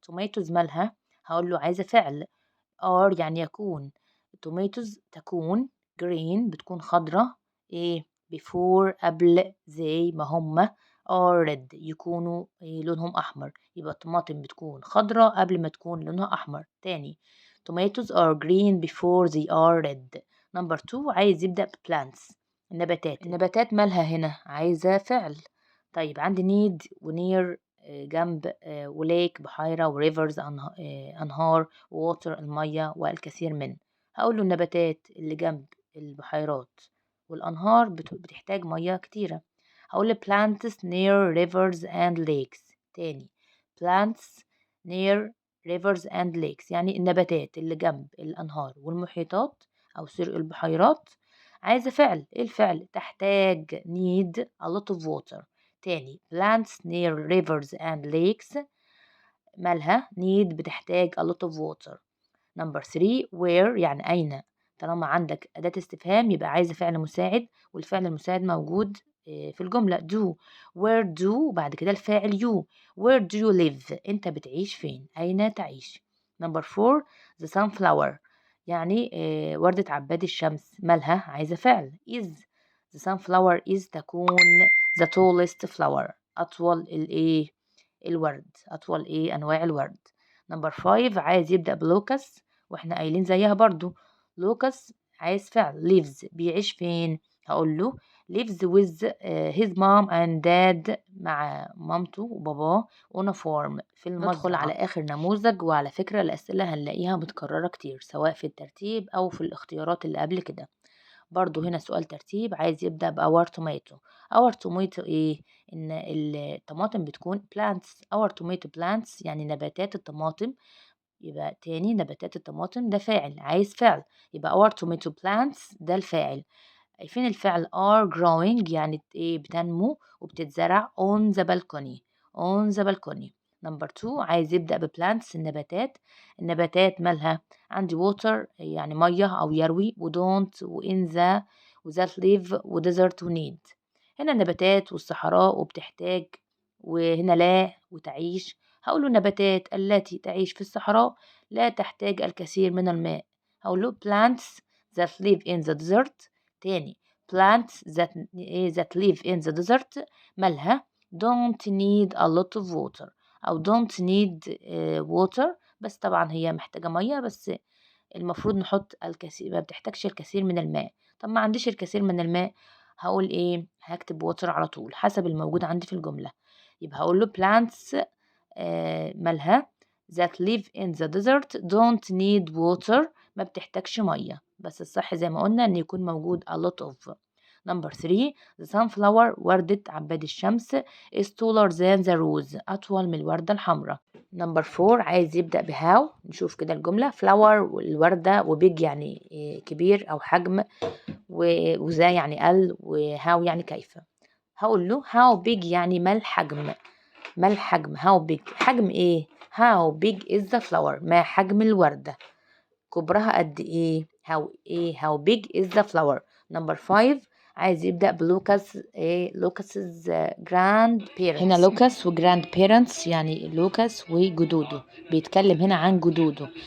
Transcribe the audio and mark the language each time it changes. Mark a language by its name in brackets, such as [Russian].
[Arabic] توماتوز مالها، هقول له عايزة فعل are يعني يكون. tomatoes تكون green بتكون خضرة ايه before قبل زي ما هما are red يكونوا لونهم أحمر، يبقى الطماطم بتكون خضرة قبل ما تكون لونها أحمر. [English] تاني tomatoes are green before they are red. number 2 [Arabic] عايز يبدأ [English] plants. [Arabic] النباتات مالها هنا عايزة فعل. طيب عندي need ونير جنب وليك بحيرة وريفرز أنهار ووتر المية والكثير من. هقول له النباتات اللي جنب البحيرات والأنهار بتحتاج مية كتيرة. [English] هقول plants near rivers and lakes. [Arabic] تاني [English] plants near rivers and lakes [Arabic] يعني النباتات اللي جنب الأنهار والمحيطات أو سرق البحيرات عايزة فعل. ايه الفعل؟ تحتاج [English] need a lot of water. تاني plants near rivers and lakes مالها need بتحتاج a lot of water. [Arabic] نمبر 3 where يعني أين. طالما عندك أداة استفهام يبقى عايزة فعل مساعد، والفعل المساعد موجود في الجملة do. where do وبعد كده الفاعل you. [English] where do you live [Arabic] أنت بتعيش فين، أين تعيش. نمبر 4 the sunflower يعني وردة عباد الشمس مالها عايزة فعل is. the sunflower is تكون [English] the tallest flower [Arabic] أطول الورد، أطول أنواع الورد. نمبر 5 عايز يبدأ بلوكس واحنا قايلين زيها برضو. لوكس عايز فعل lives بيعيش فين. [English] هقول له lives with his mom and dad [Arabic] مع مامته وباباه [English] on a farm [Arabic] في المزرعة. ندخل على آخر نموذج، وعلى فكرة الأسئلة هنلاقيها متكررة كتير سواء في الترتيب أو في الاختيارات اللي قبل كده. برضو هنا سؤال ترتيب عايز يبدأ بأور توماتو. أور توماتو إن الطماطم بتكون plants. أور توماتو plants يعني نباتات الطماطم. يبقى تاني نباتات الطماطم ده فاعل عايز فعل، يبقى [English] our tomato plants [Arabic] ده الفاعل. فين الفعل؟ are growing يعني بتنمو وبتتزرع [English] on the balcony. on the balcony. [Arabic] نمبر 2 عايز يبدأ بplants النباتات مالها عندي water يعني مية أو يروي don't وin the وذات live وديزرت ونيد. هنا النباتات والصحراء وبتحتاج، وهنا لا وتعيش. هقول له النباتات التي تعيش في الصحراء لا تحتاج الكثير من الماء. [English] هقول له plants that live in the desert. [Arabic] تاني [English] plants that live in the desert [Arabic] مالها [English] don't need a lot of water [Arabic] أو don't need water، بس طبعا هي محتاجة مية، بس المفروض نحط الكثير، ما بتحتاجش الكثير من الماء. طب ما عنديش الكثير من الماء هقول هكتب water على طول حسب الموجود عندي في الجملة. يبقى هقول له plants مالها [English] that live in the desert don't need water [Arabic] ما بتحتاجش مية، بس الصح زي ما قلنا ان يكون موجود [English] a lot of. [Arabic] نمبر 3 the sunflower وردة عباد الشمس [English] is taller than the rose [Arabic] أطول من الوردة الحمراء. نمبر 4 عايز يبدأ بهاو. نشوف كده الجملة flower والوردة وبيج يعني كبير أو حجم وذا يعني قل وهاو يعني كيف. هقول له how big يعني ما الحجم. [English] ما الحجم how big حجم how big is the flower [Arabic] ما حجم الوردة كبرها قد [English] how big is the flower. [Arabic] نمبر 5 عايز يبدأ بلوكاس لوكاس's grandparents. هنا لوكاس وجراند بيرنتس يعني لوكاس وجدوده، بيتكلم هنا عن جدوده.